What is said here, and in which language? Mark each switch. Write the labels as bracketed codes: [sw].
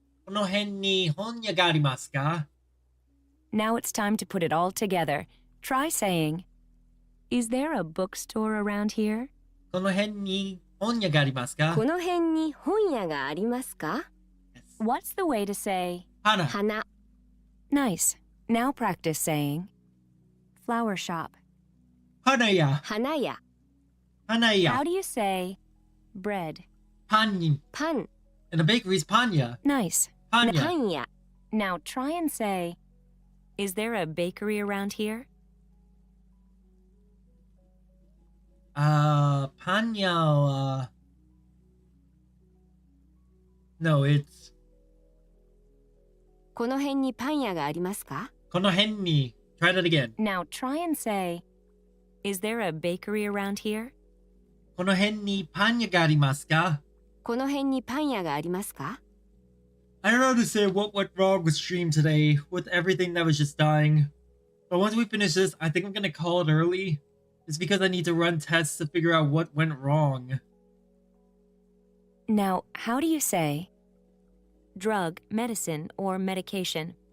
[ja] この辺に本屋がありますか？ [en] Now it's time to put it all together. Try saying, is there a bookstore around here? [ja] この辺に本屋がありますか？この辺に本屋がありますか？ [en] What's the way to say, [ja] 花。花。 [en] nice. Now practice saying, flower shop. [ja] 花屋。花屋。花屋。 [en] How do you say, bread? [ja] パン。パン。 [en] And the bakery's [ja] パン屋。 [en] Nice. [ja] パン屋。パン屋。 [en] Now try and say, is there a bakery around here? [ja] パン屋は [en] No, it's [ja] この辺にパン屋がありますか？この辺に [en] Try that again. Now try and say, is there a bakery around here? [ja] この辺にパン屋がありますか？この辺にパン屋がありますか？ [en] I don't know how to say what went wrong with stream today with everything that was just dying. But once we finish this, I think I'm gonna call it early. It's because I need to run tests to figure out what went wrong. Now, how do you say drug, medicine, or medication?